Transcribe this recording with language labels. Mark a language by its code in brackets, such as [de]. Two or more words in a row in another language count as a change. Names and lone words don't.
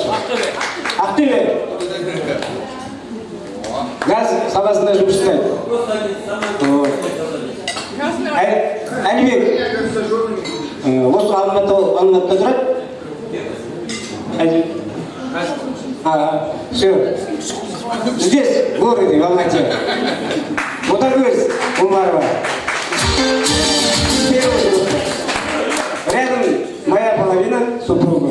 [kk] Ақтөбе. Газ саласында жұмыс істейді. Әлібек, осы Алматыда тұрады. [ru] Все. Здесь, в городе, в Алмате. Ботагөз Умарова. Рядом моя половина, супруга.